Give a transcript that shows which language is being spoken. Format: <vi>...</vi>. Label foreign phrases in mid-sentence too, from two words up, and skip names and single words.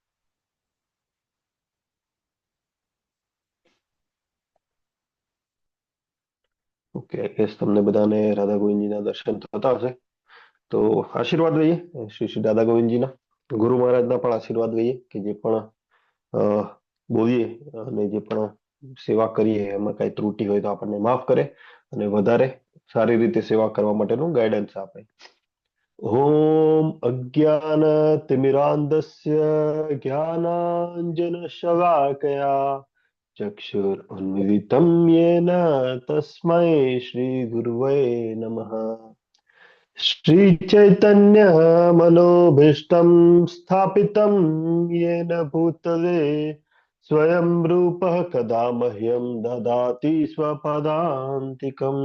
<gu>ઓકે, કેસ તમને બધાને રાધા ગોવિંદજીના દર્શન થતા હશે, તો આશીર્વાદ લઈએ શ્રી શ્રી દાદા ગોવિંદજીના, ગુરુ મહારાજના પણ આશીર્વાદ લઈએ કે જે પણ અ, બોલીએ અને જે પણ સેવા કરીએ એમાં કઈ ત્રુટિ હોય તો આપણને માફ કરે અને વધારે સારી રીતે સેવા કરવા માટેનું ગાઈડન્સ આપે।</gu> <sa>ओम अज्ञान तिमिरान्धस्य ज्ञानाञ्जन शलाकया चक्षुरुन्मिलितं येन तस्मै श्री गुरुवे नमः। श्रीचैतन्य मनोभीष्टं स्थापितं येन भूतले स्वयं रूपः कदा मह्यं ददाति स्वपदान्तिकम्।</sa>